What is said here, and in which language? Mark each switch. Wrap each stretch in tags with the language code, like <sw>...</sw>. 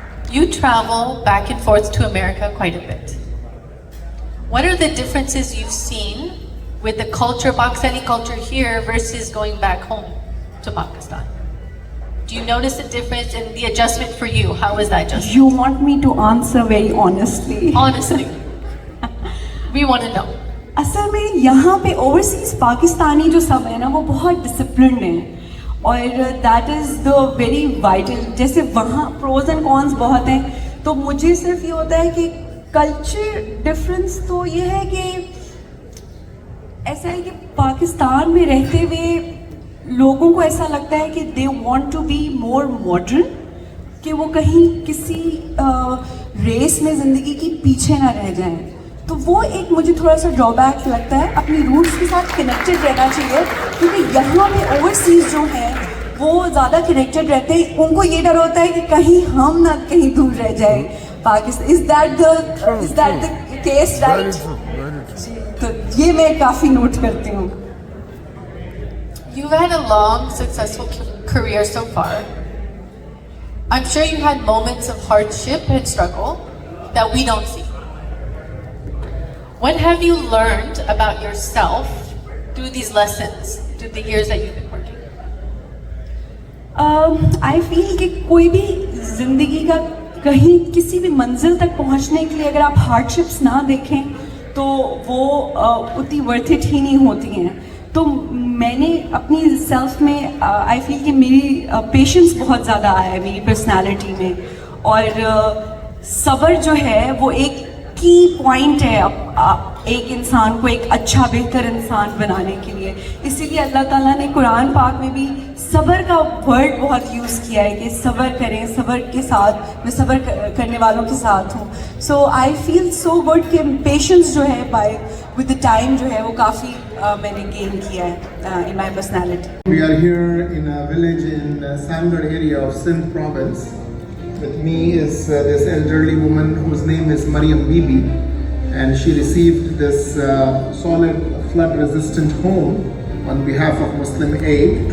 <en>You travel back and forth to America quite a bit. What are the differences you've seen with the culture, Pakistani culture here versus going back home to Pakistan? Do you notice a difference in the adjustment for you? How was that adjustment? You want me to answer very honestly? Honestly. We want to know.</en> <hi>असल में यहाँ पे overseas Pakistani जो सब है ना वो बहुत डिसिप्लिन्ड हैं, और</hi> <en>That is the very vital.</en> <hi>जैसे वहाँ</hi> <en>pros and cons</en> <hi>बहुत हैं, तो मुझे सिर्फ ये होता है कि कल्चर डिफरेंस तो ये है कि ऐसा है कि पाकिस्तान में रहते हुए लोगों को ऐसा लगता है कि</hi> <en>they want to be more modern,</en> <hi>कि वो कहीं किसी रेस में ज़िंदगी की पीछे ना रह जाएं। तो वो एक मुझे थोड़ा सा ड्रॉबैक लगता है। अपनी रूट्स के साथ कनेक्टेड रहना चाहिए, क्योंकि यहाँ पे ओवरसीज़ जो हैं वो ज़्यादा कनेक्टेड रहते हैं। उनको ये डर होता है कि कहीं हम ना कहीं दूर रह जाए Pakistan.</hi> <en>Is that the case, right?</en> <hi>तो ये मैं काफ़ी नोट करती हूँ।</hi> <en>You've had a long, successful career so far. I'm sure you had moments of hardship and struggle that we don't see. What have you learned about yourself through these lessons, through the years that you've been working? I feel</en> <hi>कि कोई भी ज़िंदगी का कहीं किसी भी मंजिल तक पहुंचने के लिए अगर आप हार्डशिप्स ना देखें तो वो उतनी वर्थ इट ही नहीं होती हैं। तो मैंने अपनी सेल्फ में</hi> <en>I feel</en> <hi>कि मेरी पेशेंस बहुत ज़्यादा आया है मेरी पर्सनालिटी में, और सब्र जो है वो एक की पॉइंट है एक इंसान को एक अच्छा बेहतर इंसान बनाने के लिए। इसीलिए अल्लाह ताला ने कुरान पाक में भी सब्र का वर्ड बहुत यूज़ किया है कि सब्र करें, सब्र के साथ, मैं सब्र करने वालों के साथ हूँ।</hi> <en>so I feel so good</en> <hi>कि पेशेंस जो है</hi> <en>by with the time</en> <hi>जो है वो काफ़ी मैंने गेन किया है</hi> <en>In my personality. We are here in a village in Samgar area of Sindh province. With me is this elderly woman whose name is Mariam Bibi, and she received this solid flood resistant home on behalf of Muslim Aid.</en>